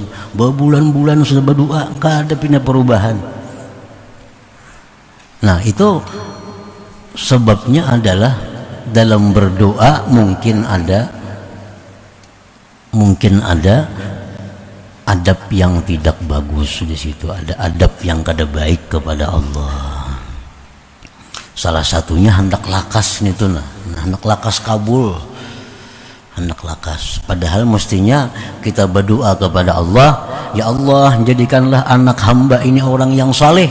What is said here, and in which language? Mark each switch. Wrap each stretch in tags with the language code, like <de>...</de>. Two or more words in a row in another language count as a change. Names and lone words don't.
<bjn>Berbulan-bulan sudah berdoa, kada pindah perubahan.</bjn> <id>Nah, itu sebabnya adalah dalam berdoa mungkin ada adab yang tidak bagus di situ, ada adab yang kada baik kepada Allah.</id> <bjn>Salah satunya hendak lakas itu, nah hendak lakas kabul, hendak lakas.</bjn> <id>Padahal mestinya kita berdoa kepada Allah, ya Allah, jadikanlah anak hamba ini orang yang saleh.</id>